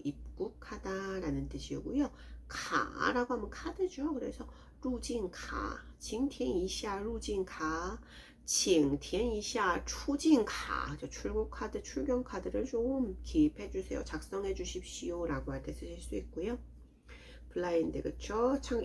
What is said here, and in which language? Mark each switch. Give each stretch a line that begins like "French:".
Korean: 입국하다 라는 뜻이고요. 카라고 하면 카드죠. 그래서
Chinese: 入境卡, 请填一下入境卡, 请填一下出境卡,
Korean: 출국 카드, 출경 카드를 좀 기입해 주세요. 작성해 주십시오 라고 할 때 쓰실 수 있고요. 블라인드, 그쵸?